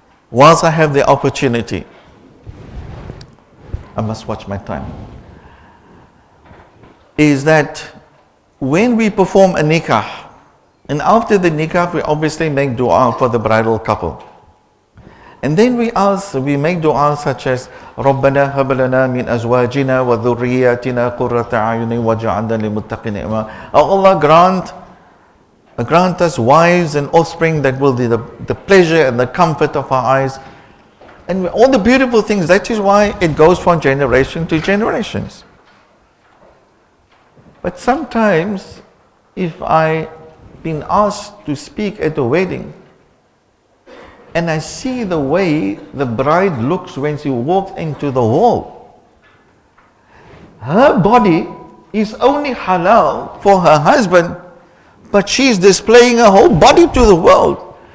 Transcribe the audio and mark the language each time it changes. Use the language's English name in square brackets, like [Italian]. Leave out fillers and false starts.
[English] Whilst I have the opportunity, I must watch my time, is that when we perform a nikah, and after the nikah, we obviously make dua for the bridal couple. And then we make dua such as [Arabic] رَبَّنَا هَبْ لَنَا مِنْ أَزْوَاجِنَا وَذُرِّيَّاتِنَا قُرَّةَ أَعْيُنٍ وَاجْعَلْنَا لِلْمُتَّقِينَ إِمَامًا. [English] Oh Allah, grant us wives and offspring that will be the pleasure and the comfort of our eyes. And all the beautiful things, that is why it goes from generation to generations. But sometimes, if I've been asked to speak at a wedding, and I see the way the bride looks when she walks into the hall, her body is only halal for her husband, but she's displaying her whole body to the world.